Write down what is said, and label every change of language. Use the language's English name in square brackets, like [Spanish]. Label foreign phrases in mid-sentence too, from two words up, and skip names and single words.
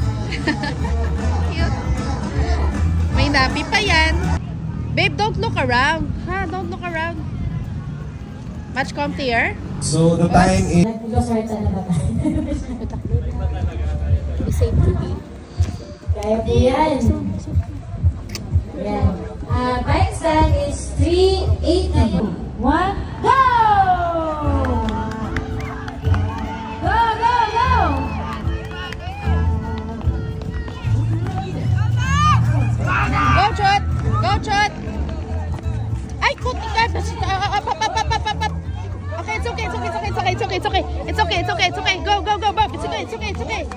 [Filipino] Cute. May nappy pa yan. [English] Babe, don't look around. Ha? Don't look around. Much comfier? So the time is... Be safe to be. [Filipino] Kaya po yan. Yan. [English] Time stand is 3:80. 1, go! Go, go, go! Go, Chot! Go, Chot! [Filipino] Ay, kuti ka! [English] Okay, it's okay, it's okay, it's okay, it's okay, it's okay, it's okay, it's okay, it's okay, it's okay. Go, go, go, Bob! It's okay, it's okay, it's okay.